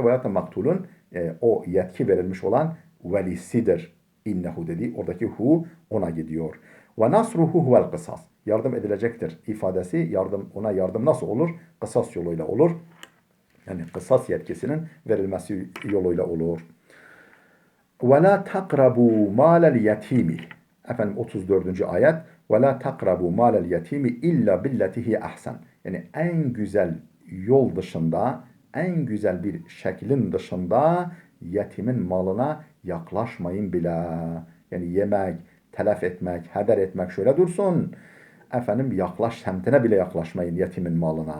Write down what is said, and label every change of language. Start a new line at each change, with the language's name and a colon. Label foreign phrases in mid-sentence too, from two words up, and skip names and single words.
Turkish: Veyahut da maktulun o yetki verilmiş olan velisidir. İnnehu dediği oradaki hu ona gidiyor.
Arabic: ونصره هو القصاص.
Turkish: Yardım edilecektir ifadesi, ona yardım nasıl olur? Kısas yoluyla olur. Yani kısas yetkisinin verilmesi yoluyla olur.
Arabic: وَلَا تَقْرَبُوا مَالَ الْيَتِيمِ.
Turkish: Efendim 34. ayet.
Arabic: وَلَا تَقْرَبُوا مَالَ الْيَتِيمِ اِلَّا بِالَّتِهِ ahsen.
Turkish: Yani en güzel yol dışında, en güzel bir şeklin dışında yetimin malına yaklaşmayın bile. Yani yemek, telef etmek, heder etmek şöyle dursun. Efendim semtine bile yaklaşmayın yetimin malına.